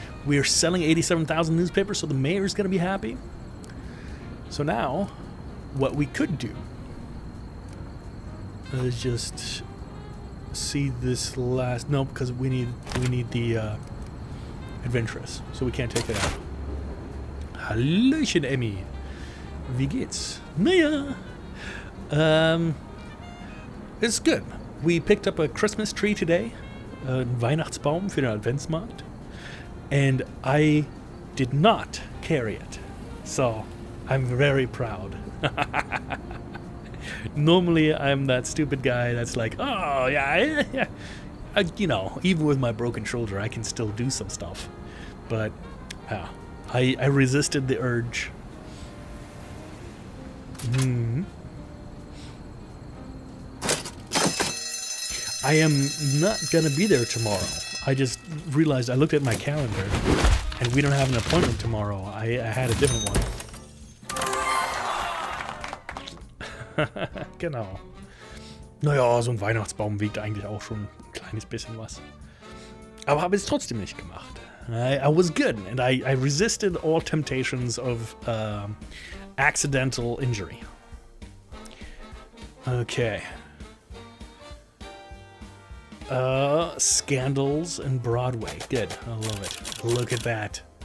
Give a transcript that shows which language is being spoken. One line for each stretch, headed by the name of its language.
English: We are selling 87,000 newspapers, so the mayor's going to be happy. So now, what we could do is just see this last... No, because we need the adventurous, so we can't take it out.
German: Hallöchen, Emmy. Wie geht's? Naja.
English: It's good. We picked up a Christmas tree today.
German: Ein Weihnachtsbaum für den Adventsmarkt.
English: And I did not carry it. So, I'm very proud. Normally, I'm that stupid guy that's like, oh, yeah. You know, even with my broken shoulder, I can still do some stuff. But, I resisted the urge. I am not going to be there tomorrow. I just realized I looked at my calendar and we don't have an appointment tomorrow. I had a different one.
German: Genau. Naja, so ein Weihnachtsbaum wiegt eigentlich auch schon ein kleines bisschen was. Aber habe es trotzdem nicht gemacht.
English: I was good and I resisted all temptations of accidental injury. Okay. Scandals and Broadway. Good. I love it. Look at that.